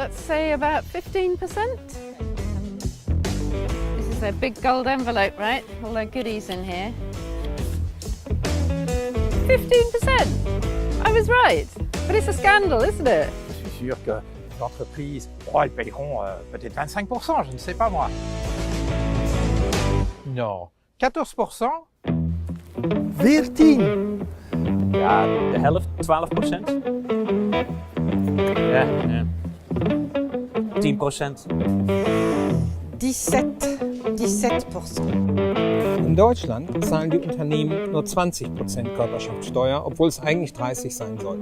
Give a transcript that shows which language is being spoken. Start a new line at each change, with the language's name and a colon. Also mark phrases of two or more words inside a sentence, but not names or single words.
English: say about 15%? This is a big gold envelope, right? All the goodies in here. 15%! I was right. But it's a scandal, isn't it?
French: Je suis sûr que les entreprises, elles paieront peut-être 25%, je ne sais pas moi. Non, 14%? 14!
Dutch: Ja, de helft, 12%. Ja, 10%. 17%.
German: In Deutschland zahlen die Unternehmen nur 20% Körperschaftssteuer, obwohl es eigentlich 30 sein sollte.